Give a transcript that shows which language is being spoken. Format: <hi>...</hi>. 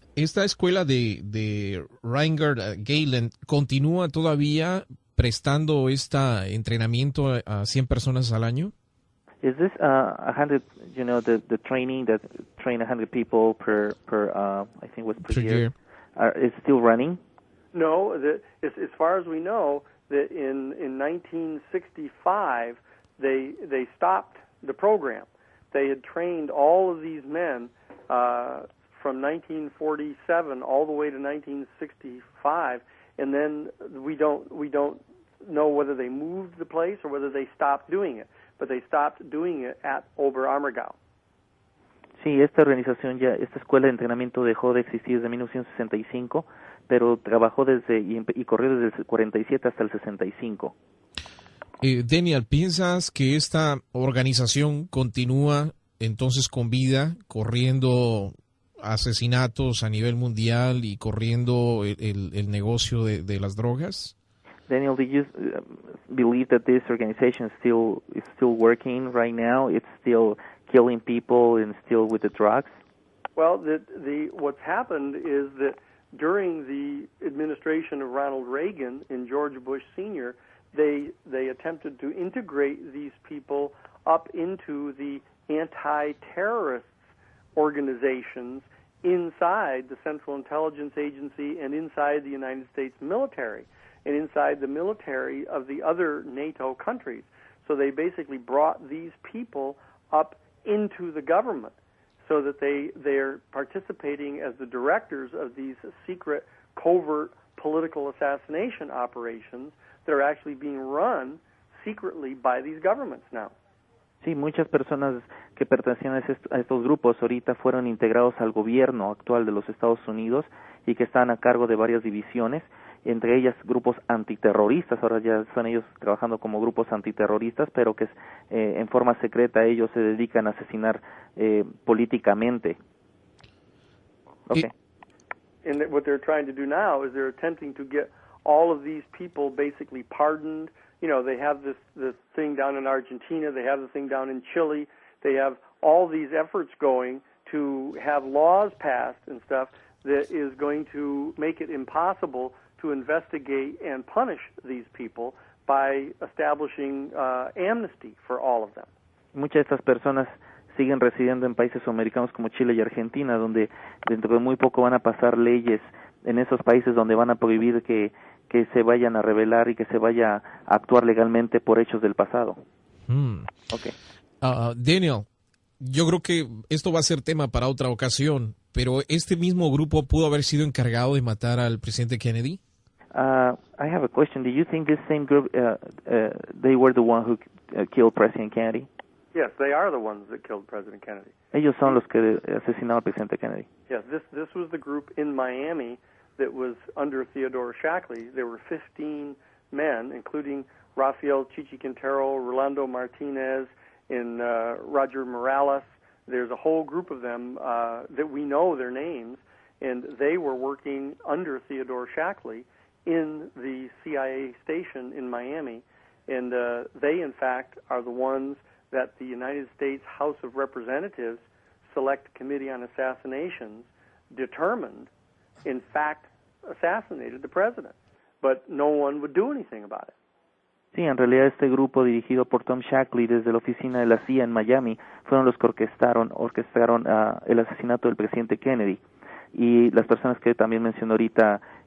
<es>Esta escuela de Reinhard Gehlen continúa todavía prestando este entrenamiento a 100 personas al año?</es> <en>Is this 100, the training that train 100 people per I think was per year. Is still running? No, as far as we know, that in 1965 they stopped the program. They had trained all of these men from 1947 all the way to 1965, and then we don't know whether they moved the place or whether they stopped doing it, but they stopped doing it at Oberammergau.</en> <es>Sí, esta organización esta escuela de entrenamiento dejó de existir desde 1965, pero trabajó y corrió desde el 47 hasta el 65. Daniel, ¿piensas que esta organización continúa entonces con vida, corriendo asesinatos a nivel mundial y corriendo el negocio de las drogas?</es> <en>Daniel, do you believe that this organization is still working right now? It's still killing people and still with the drugs? Well, what's happened is that during the administration of Ronald Reagan and George Bush Sr., they attempted to integrate these people up into the anti-terrorist organizations inside the Central Intelligence Agency and inside the United States military and inside the military of the other NATO countries. So they basically brought these people up into the government so that they're participating as the directors of these secret, covert political assassination operations that are actually being run secretly by these governments now.</en> <es>Sí, muchas personas que pertenecían a estos grupos ahorita fueron integrados al gobierno actual de los Estados Unidos y que están a cargo de varias divisiones, entre ellas grupos antiterroristas. Ahora ya son ellos trabajando como grupos antiterroristas, pero que en forma secreta ellos se dedican a asesinar políticamente.</es> <en>Okay. And what they're trying to do now is they're attempting to get all of these people basically pardoned. You know, they have this thing down in Argentina, they have the thing down in Chile, they have all these efforts going to have laws passed and stuff that is going to make it impossible to investigate and punish these people by establishing amnesty for all of them.</en> <es>Muchas de estas personas siguen residiendo en países sudamericanos como Chile y Argentina, donde dentro de muy poco van a pasar leyes en esos países donde van a prohibir que se vayan a revelar y que se vaya a actuar legalmente por hechos del pasado.</es> <en>Okay.</en> <es>Daniel, yo creo que esto va a ser tema para otra ocasión, pero ¿este mismo grupo pudo haber sido encargado de matar al presidente Kennedy?</es> <en>I have a question. Do you think this same group, they were the one who killed President Kennedy? Yes, they are the ones that killed President Kennedy.</en> <es>Ellos son los que asesinaron al presidente Kennedy.</es> <en>Yes, this was the group in Miami that was under Theodore Shackley. There were 15 men, including Rafael Chichi-Quintero, Rolando Martinez, and Roger Morales. There's a whole group of them that we know their names, and they were working under Theodore Shackley in the CIA station in Miami, and they, in fact, are the ones that the United States House of Representatives Select Committee on Assassinations determined, in fact, assassinated the president, but no one would do anything about it.</en> <es>Sí, en realidad este grupo dirigido por Tom Shackley desde la oficina de la CIA en Miami fueron los que orquestaron el asesinato del presidente Kennedy. Y las personas que también mencionó ahorita</es>